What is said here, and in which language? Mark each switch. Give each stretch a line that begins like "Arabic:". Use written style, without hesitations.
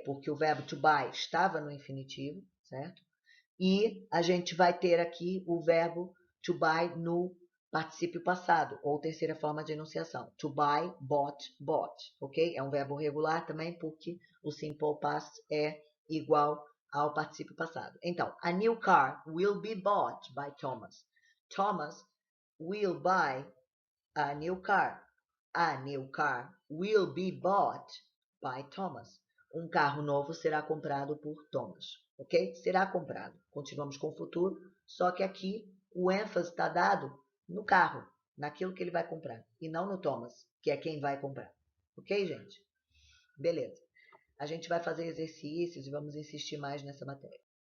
Portuguese: Porque o verbo to buy estava no infinitivo, certo? E a gente vai ter aqui o verbo to buy no particípio passado, ou terceira forma de enunciação.
English: To buy, bought,
Portuguese: ok? É um verbo regular também, porque o simple past é igual ao particípio passado. Então,
English: a new car will be bought by Thomas. Thomas will buy a new car. A new car will be bought by Thomas.
Portuguese: Um carro novo será comprado por Thomas, ok? Será comprado. Continuamos com o futuro, só que aqui o ênfase está dado no carro, naquilo que ele vai comprar, e não no Thomas, que é quem vai comprar. Ok, gente? Beleza. A gente vai fazer exercícios e vamos insistir mais nessa matéria.